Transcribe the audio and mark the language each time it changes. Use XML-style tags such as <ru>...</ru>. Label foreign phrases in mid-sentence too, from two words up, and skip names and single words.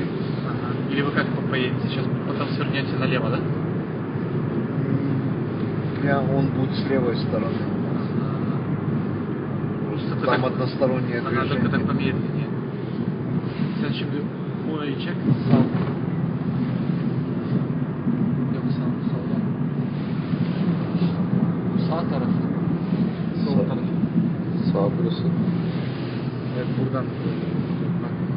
<ru>Ага. Или вы как поедете сейчас, потом свернете налево, да? Он будет с левой стороны. Просто там так, одностороннее движение. Только так помедленнее. Следующий ой, чек.</ru> <tr>Sağ tarafı. Sol tarafı. Sağ burası. Evet, buradan. Bak.</tr>